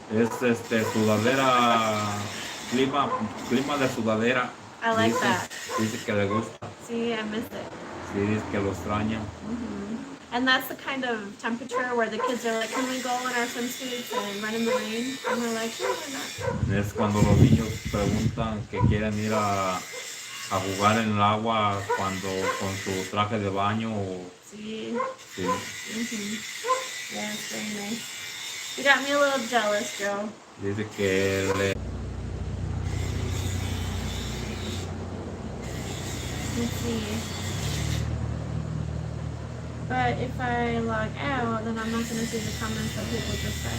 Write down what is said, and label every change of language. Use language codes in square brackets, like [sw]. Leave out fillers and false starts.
[es] Es sudadera, clima de sudadera. [en] I like [es] Dice- [en] that. [es] Dice que le gusta. [en] See, I miss it. [es] Sí, dice que lo extraña. [en] And that's the kind of temperature where the kids are like, can we go in our swimsuits and run in the rain? And we're like, sure, why not? [es] Es cuando los niños preguntan que quieren ir a jugar en el agua cuando con su traje de baño o [en] See? [es] sí. [en] Yeah, it's very nice. You got me a little jealous, Joe. [es] Dice que le [en] Let's see. But if I log out, then I'm not going to see the comments that people just said.